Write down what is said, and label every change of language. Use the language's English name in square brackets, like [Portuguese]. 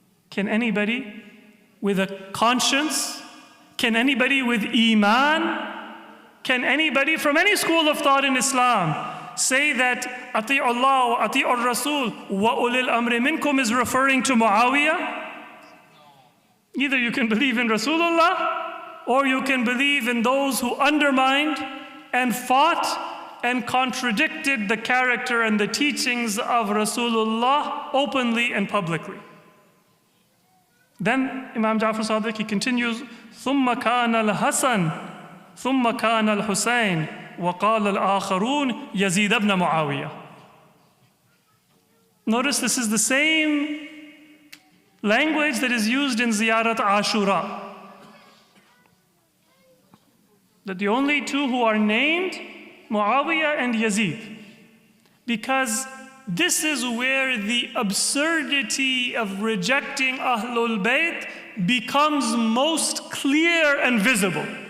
[English] Can anybody with a conscience, can anybody with Iman, can anybody from any school of thought in Islam say that [Arabic] Ati'u Allah wa Ati'u Rasul wa Ulil Amri Minkum [English] is referring to Muawiyah? Either you can believe in Rasulullah, or you can believe in those who undermined and fought and contradicted the character and the teachings of Rasulullah openly and publicly. Then Imam Ja'far Sadiq, he continues, [Arabic] ثُمَّ كَانَ الْحَسَنُ ثُمَّ كَانَ الْحُسَيْنُ وَقَالَ الْآخَرُونَ يَزِيدَ بْنَ مُعَاوِيَةَ. [English] Notice this is the same language that is used in Ziyarat Ashura. That the only two who are named, Muawiyah and Yazid. Because this is where the absurdity of rejecting Ahlul Bayt becomes most clear and visible.